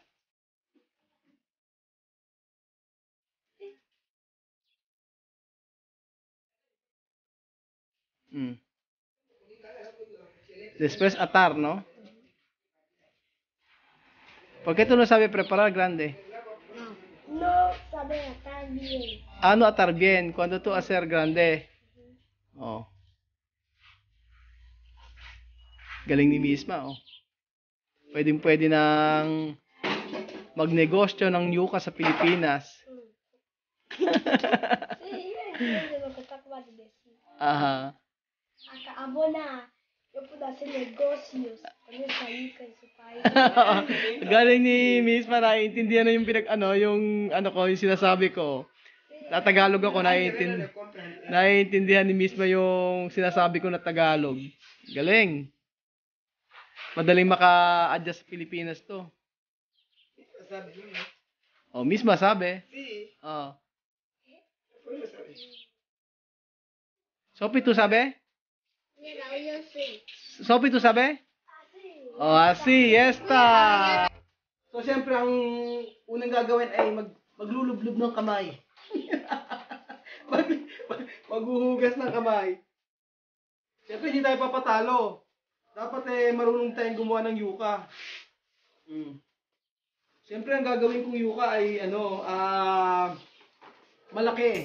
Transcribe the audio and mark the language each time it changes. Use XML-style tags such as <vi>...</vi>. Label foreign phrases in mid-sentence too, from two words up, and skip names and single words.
<es>Después atar, ¿no? ¿Por qué tú no sabes preparar grande? No sabe atar bien. Ah, no atar bien. Cuando tú hacer grande. Oh.</es> <tl>Galing ni Misma, oh. Pwede nang magnegosyo ng yuca sa Pilipinas.</tl> <es>Sí, eso es lo que acabas de decir. Aha. Acabo na. Yo puedo hacer negocios con esa yuca en su país.</es> <tl>Galing ni Misma, naiintindihan na yung yung sinasabi ko. Tagalog ako, naiintindihan ni Misma yung sinasabi ko na Tagalog. Galing. Madaling maka-adjust sa Pilipinas to. Oh, Misma sabi. Oh.</tl> <es>Sophie, tu sabe? Mira, yo sí. Sophie, tu sabe? Oh, así, esta.</es> <tl>So, siyempre, ang unang gagawin ay maglulublob ng kamay. Maghuhugas ng kamay. Siyempre, hindi tayo papatalo. Dapat marunong tayong gumawa ng yuca. Siyempre, ang gagawin kong yuca ay, malaki.</tl>